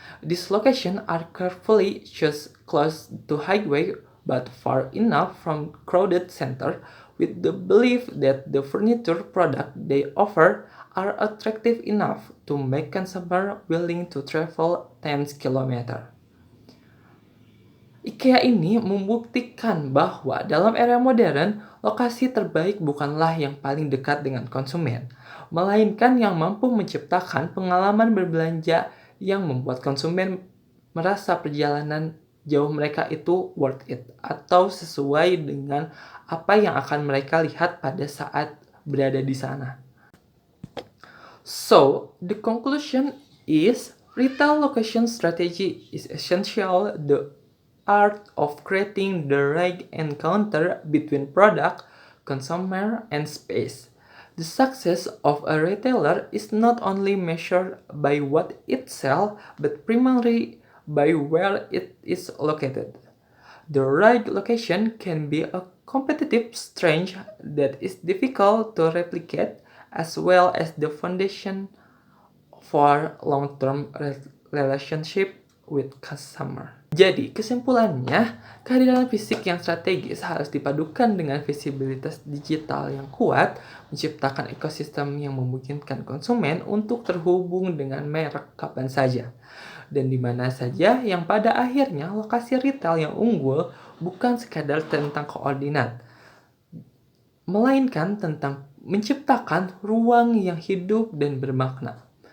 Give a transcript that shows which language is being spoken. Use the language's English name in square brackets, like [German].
[English] These locations are carefully chosen close to highway but far enough from crowded center with the belief that the furniture products they offer are attractive enough to make consumers willing to travel tens kilometers. [Indonesian] IKEA ini membuktikan bahwa dalam era modern, lokasi terbaik bukanlah yang paling dekat dengan konsumen, melainkan yang mampu menciptakan pengalaman berbelanja yang membuat konsumen merasa perjalanan jauh mereka itu [English] worth it [Indonesian] atau sesuai dengan apa yang akan mereka lihat pada saat berada di sana. [English] So, the conclusion is retail location strategy is essential. The art of creating the right encounter between product, consumer, and space. The success of a retailer is not only measured by what it sells, but primarily by where it is located. The right location can be a competitive strength that is difficult to replicate, as well as the foundation for long-term relationship with customer. [Indonesian] Jadi, kesimpulannya, kehadiran fisik yang strategis harus dipadukan dengan visibilitas digital yang kuat, menciptakan ekosistem yang memungkinkan konsumen untuk terhubung dengan merek kapan saja dan di mana saja, yang pada akhirnya lokasi retail yang unggul bukan sekadar tentang koordinat, melainkan tentang menciptakan ruang yang hidup dan bermakna.